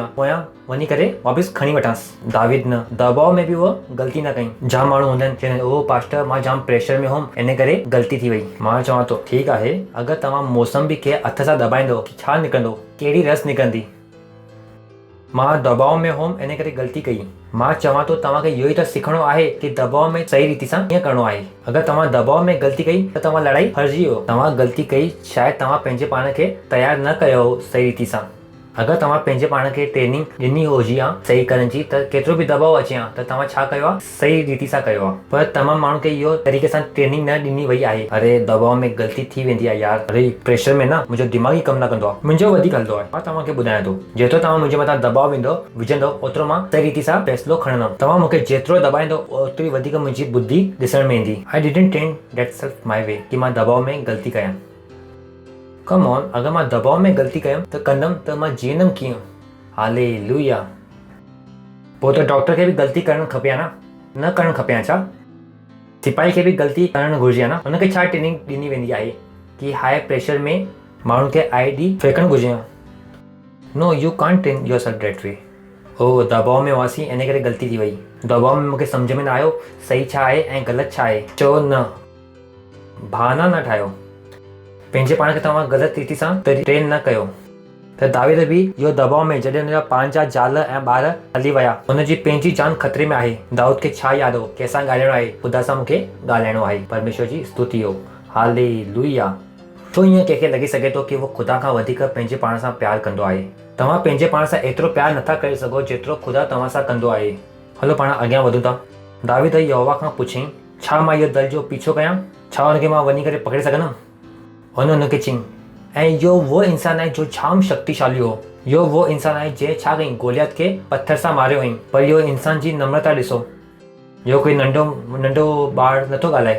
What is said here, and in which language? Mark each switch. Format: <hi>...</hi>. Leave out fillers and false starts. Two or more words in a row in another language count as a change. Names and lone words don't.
<sd>पोयां वञी करे वापसि खणी वठांसि। दाविद न, दबाव में बि उहो ग़लती न कई। जाम माण्हू हूंदा आहिनि चवंदा ओ पास्टर मां जाम प्रेशर में हुउमि इन करे ग़लती थी वई। मां चवां थो ठीकु आहे, अगरि तव्हां मौसम बि खे हथ सां दबाईंदो छा निकिरंदो? कहिड़ी रस निकिरंदी? मां दबाव में हुउमि इन करे ग़लती कई। मां चवां थो तव्हांखे इहो ई त सिखणो आहे कि दबाव में सही रीति सां कीअं करिणो आहे। अगरि तव्हां दबाव में ग़लती कई त तव्हां लड़ाई हारजी वियो। तव्हां ग़लती कई, शायदि तव्हां पंहिंजे पाण खे तयारु न कयो हो सही रीति सां। अगरि तव्हां पंहिंजे पाण खे ट्रेनिंग ॾिनी हुजी आहे सही करण जी, त केतिरो बि दबाव अचे हा त तव्हां छा कयो आहे? सही रीति सां कयो आहे। पर तमामु माण्हू खे इहो तरीक़े सां ट्रेनिंग न ॾिनी वई आहे। अरे दबाव में ग़लती थी वेंदी आहे यार, अरे प्रेशर में न मुंहिंजो दिमाग़ ई कमु न कंदो आहे, मुंहिंजो वधीक हलंदो आहे। मां तव्हांखे ॿुधायां थो, जेतिरो तव्हां मुंहिंजे मथां दबाव विझंदो ओतिरो मां सही रीति सां फ़ैसिलो खणंदुमि। तव्हां मूंखे जेतिरो दबाईंदो ओतिरी वधीक मुंहिंजी बुद्धि ॾिसण में ईंदी।</sd> <en>I didn't train that self my way</en> <sd>कि मां दबाव में ग़लती कयां।</sd> <en>come on,</en> <sd>अगरि मां दबाव में ग़लती कयमि त कंदमि त मां जीअंदमि कीअं? हालेलुया। पोइ त डॉक्टर खे बि ग़लती करणु खपे न करणु खपे छा? सिपाही खे बि ग़लती करणु घुरिजे न? हुनखे छा ट्रेनिंग ॾिनी वेंदी आहे कि</sd> <en>high pressure</en> <sd>में माण्हुनि खे आईडी फेंकणु घुरिजे?</sd> <en>No, you can't train yourself that way.</en> <sd>ओ दबाव में हुआसीं इन करे ग़लती थी वई। दबाव में मूंखे सम्झ में न आयो सही छा आहे ऐं ग़लति छा आहे। चओ न, बहाना न ठाहियो, पंहिंजे पाण खे तव्हां ग़लति रीति सां ट्रेन न कयो। त दाविद बि इहो दबाव में जॾहिं हुनजा पंहिंजा ज़ाल ऐं ॿार हली विया, हुनजी पंहिंजी जान ख़तरे में आहे। दाऊद खे छा यादि हो? कंहिंसां ॻाल्हाइणो आहे? ख़ुदा सां मूंखे ॻाल्हाइणो आहे। परमेश्वर जी स्तुति हो। हालेलुया। छो ईअं कंहिंखे लॻी सघे थो कि उहो ख़ुदा खां वधीक पंहिंजे पाण सां प्यारु कंदो आहे? तव्हां पंहिंजे पाण सां एतिरो प्यारु नथा करे सघो जेतिरो ख़ुदा तव्हां सां कंदो आहे। हलो पाण अॻियां वधूं था। दाविद यहोवा खां पुछियईं छा मां इहो दल जो पीछो कयां? छा हुनखे मां वञी करे पकड़े सघंदुमि? हुनखे चयईं ऐं इहो वो इंसानु आहे जो जाम शक्तिशाली हो। इहो वो इंसानु आहे जंहिं छा कयईं? गोलियत खे पत्थर सां मारियो हुअईं। पर इहो इंसान जी नम्रता ॾिसो, इहो कोई नंढो ॿारु नथो ॻाल्हाए।</sd>